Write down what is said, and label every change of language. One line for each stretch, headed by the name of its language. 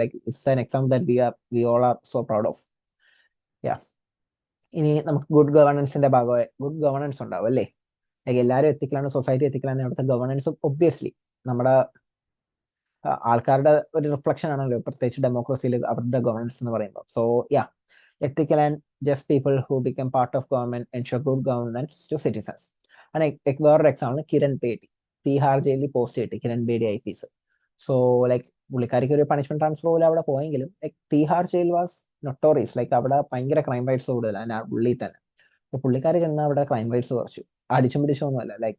English: Like it's an exam that we all are so proud of. Yeah,
Malayalam: ഇനി നമുക്ക് good ഗവേണൻസിന്റെ ഭാഗമായി good governance ഉണ്ടാവും അല്ലേ? ലൈക്ക് എല്ലാവരും എത്തിക്കലാണ്, സൊസൈറ്റി എത്തിക്കലാണ്. അവിടുത്തെ ഗവേണൻസ് ഒബ്വിയസ്ലി നമ്മുടെ ആൾക്കാരുടെ ഒരു റിഫ്ലക്ഷൻ ആണല്ലോ, പ്രത്യേകിച്ച് ഡെമോക്രസിയിൽ അവരുടെ ഗവേണൻസ് എന്ന് പറയുമ്പോൾ.
English: So yeah, ethical and just people who become part of government ensure good governance to citizens.
Malayalam: വേറൊരു എക്സാമ്പിൾ കിരൺ ബേഡി, തീഹാർ ജയിലിൽ പോസ്റ്റ് ചെയ്തിട്ട് Kiran birdie IPS. So like പുള്ളിക്കാരിക്ക് ഒരു പണിഷ്മെന്റ് ട്രാൻസ്ഫർ പോലെ അവിടെ പോയെങ്കിലും like
English: Tihar jail was notorious.
Malayalam: Like അവിടെ ഭയങ്കര ക്രൈം റേറ്റ്സ് കൂടുതലാണ് ആ ഉള്ളിൽ തന്നെ. അപ്പൊ പുള്ളിക്കാരി ചെന്ന് അവിടെ ക്രൈം റേറ്റ്സ് കുറച്ചു. അടിച്ചും പിടിച്ചൊന്നുമല്ല.